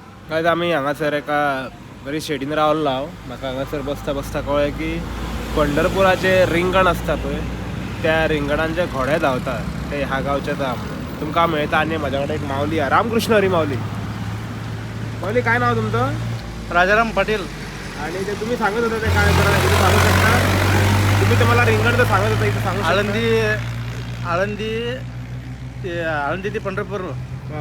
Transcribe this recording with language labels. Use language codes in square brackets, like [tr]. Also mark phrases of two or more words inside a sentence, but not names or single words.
[kok] काय आमी हांगासर एका बरी शेडीन रावल्लो हांव. म्हाका हांगासर बसता बसता कळ्ळें की पंढरपुराचे रिंगण आसता पळय त्या रिंगणान जे घोडे धांवता ते ह्या गांवचे धाम तुमकां मेळटा. आनी म्हाज्या कडेन एक माऊली आहा, रामकृष्ण हरी माऊली. माऊली [mr] काय नाव तुमचं? [kok] राजाराम पाटील. [mr] आणि ते तुम्ही सांगत होते ते काय करा तुम्ही सांगू शकता? तुम्ही ते मला रिंगण तर सांगत होता इथं सांगू शकता? आळंदी ते पंढरपूर हां.